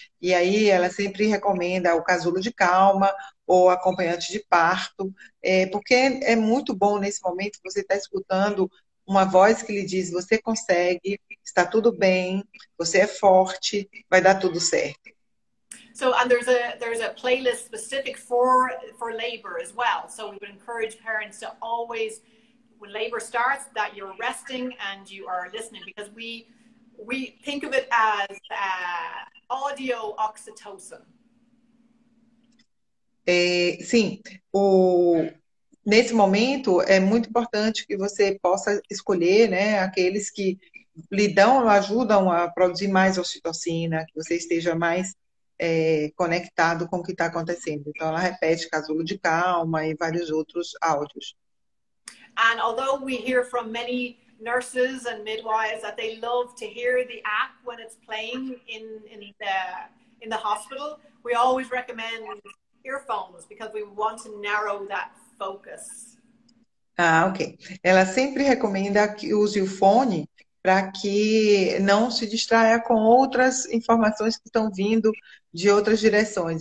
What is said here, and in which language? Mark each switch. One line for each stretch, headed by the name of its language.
Portuguese: E aí ela sempre recomenda o casulo de calma ou acompanhante de parto, porque é muito bom nesse momento você estar escutando uma voz que lhe diz: você consegue, está tudo bem, você é forte, vai dar tudo certo.
English: So, and there's a playlist specific for labor as well. So we would encourage parents to always, when labor starts, that you're resting and you are listening, because we think of it as audio oxytocin.
Portuguese: Sim, nesse momento é muito importante que você possa escolher, né, aqueles que ajudam a produzir mais ocitocina, que você esteja mais conectado com o que está acontecendo. Então ela repete casulo de calma e vários outros áudios.
English: And although we hear from many nurses and midwives that they love to hear the app when it's playing in the hospital, we always recommend earphones because we want to narrow that focus. Ok.
Portuguese: Ela sempre recomenda que use o fone para que não se distraia com outras informações que estão vindo de outras direções.